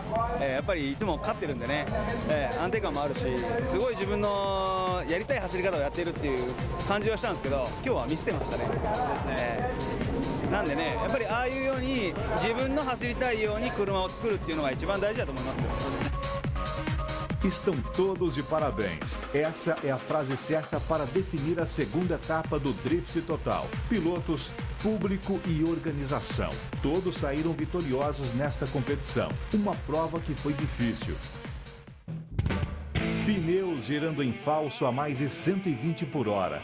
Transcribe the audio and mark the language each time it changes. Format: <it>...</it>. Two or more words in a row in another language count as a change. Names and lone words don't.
<ja>やっぱりいつも勝ってるんでね、安定感もあるし、すごい自分のやりたい走り方をやっているっていう感じはしたんですけど、今日は見せてましたね。なんでね、やっぱりああいうように自分の走りたいように車を作るっていうのが一番大事だと思いますよ。</ja> <pt>Estão todos de parabéns. Essa é a frase certa para definir a segunda etapa do Drift Total. Pilotos, público e organização. Todos saíram vitoriosos nesta competição. Uma prova que foi difícil. Pneus girando em falso a mais de 120 por hora.</pt>